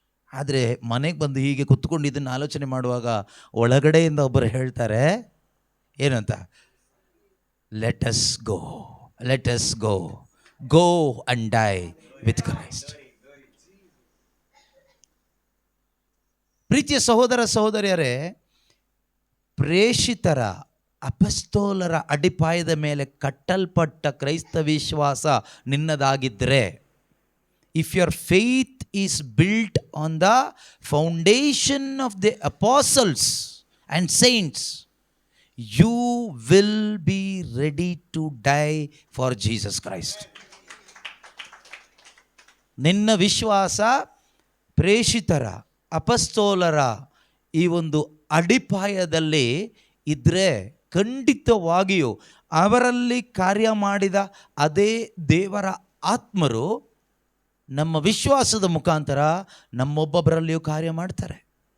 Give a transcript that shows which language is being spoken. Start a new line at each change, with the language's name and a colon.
Kannada: ಆದರೆ ಮನೆಗೆ ಬಂದು ಹೀಗೆ ಕುತ್ಕೊಂಡು ಇದನ್ನು ಆಲೋಚನೆ ಮಾಡುವಾಗ ಒಳಗಡೆಯಿಂದ ಒಬ್ಬರು ಹೇಳ್ತಾರೆ, ಏನಂತ?
English: Let us go, let us go, go and die with Christ.
Kannada: ಪ್ರೀತಿಯ ಸಹೋದರ ಸಹೋದರಿಯರೇ, ಪ್ರೇಷಿತರ, ಅಪಸ್ತೋಲರ ಅಡಿಪಾಯದ ಮೇಲೆ ಕಟ್ಟಲ್ಪಟ್ಟ ಕ್ರೈಸ್ತ ವಿಶ್ವಾಸ ನಿನ್ನದಾಗಿದ್ದರೆ,
English: if your faith is built on the foundation of the apostles and saints, you will be ready to die for Jesus Christ.
Kannada: ನಿನ್ನ ವಿಶ್ವಾಸ ಪ್ರೇಷಿತರ, ಅಪಸ್ತೋಲರ ಈ ಒಂದು ಅಡಿಪಾಯದಲ್ಲಿ ಇದ್ದರೆ ಖಂಡಿತವಾಗಿಯೂ ಅವರಲ್ಲಿ ಕಾರ್ಯ ಮಾಡಿದ ಅದೇ ದೇವರ ಆತ್ಮರು ನಮ್ಮ ವಿಶ್ವಾಸದ ಮುಖಾಂತರ ನಮ್ಮೊಬ್ಬೊಬ್ಬರಲ್ಲಿಯೂ ಕಾರ್ಯ ಮಾಡ್ತಾರೆ.